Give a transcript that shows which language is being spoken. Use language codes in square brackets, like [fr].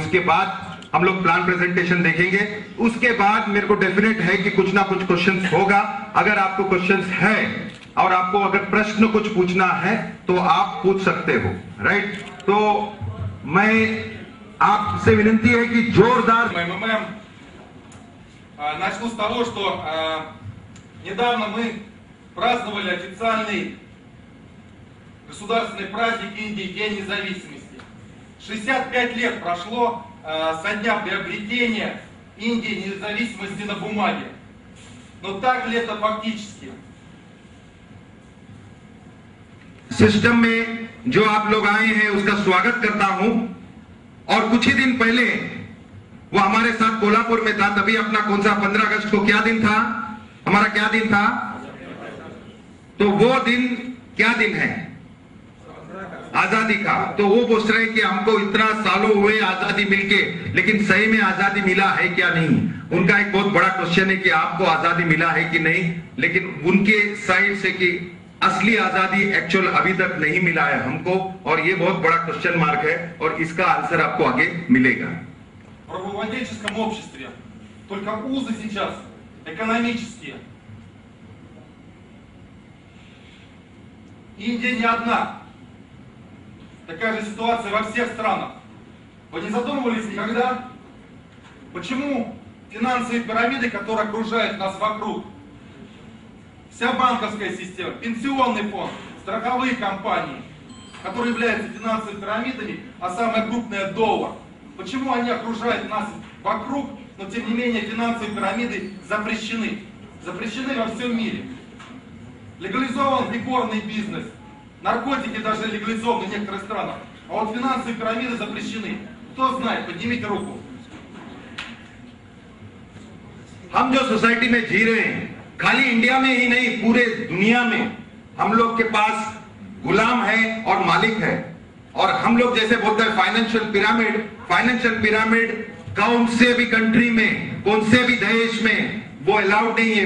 [hi] उसके बाद हम लोग प्लान प्रेजेंटेशन देखेंगे। उसके बाद मेरे को डेफिनेट है कि कुछ ना कुछ क्वेश्चंस होगा। अगर आपको क्वेश्चंस है और आपको अगर प्रश्न कुछ पूछना है तो आप पूछ सकते हो, राइट। तो मैं आपसे विनंती है कि जोरदार। [ru] Начну с того, что недавно мы праздновали официальный государственный праздник Индии, День независимости. 65 лет прошло со дня приобретения Индии независимости на бумаге. Но так ли это фактически? [hi] सिस्टम में जो आप लोग आए हैं उसका स्वागत करता हूं। और कुछ ही दिन पहले वो हमारे साथ कोल्हापुर में था, तभी अपना कौन सा 15 अगस्त को क्या दिन था, हमारा क्या दिन था, तो वो दिन क्या दिन है? आजादी का, तो वो पूछ रहे हैं कि हमको इतना सालों हुए आजादी मिलके, लेकिन सही में आजादी मिला है क्या नहीं। उनका एक बहुत बड़ा क्वेश्चन है कि आपको आजादी मिला है कि नहीं, लेकिन उनके साइड से कि असली आजादी एक्चुअल अभी तक नहीं मिला है हमको, और ये बहुत बड़ा क्वेश्चन मार्क है, और इसका आंसर आपको आगे मिलेगा। [ru] В правовладельческом обществе только узы сейчас экономические. Индия не одна. Такая же ситуация во всех странах. Вы не задумывались никогда, почему финансовые пирамиды, которые окружают нас вокруг, вся банковская система, пенсионный фонд, страховые компании, которые являются финансовыми пирамидами, а самая крупная доллар, почему они окружают нас вокруг, но тем не менее финансовые пирамиды запрещены. Запрещены во всем мире. Легализован игорный бизнес, наркотики даже легализованы в некоторых странах, а вот финансовые пирамиды запрещены. Кто знает, поднимите руку. [hi] हम जो सोसाइटी में जी रहे हैं, खाली इंडिया में ही नहीं पूरे दुनिया में हम लोग के पास गुलाम है और मालिक है। और हम लोग जैसे बोलते हैं फाइनेंशियल पिरामिड कौन से भी कंट्री में, कौन से भी देश में वो अलाउड नहीं है।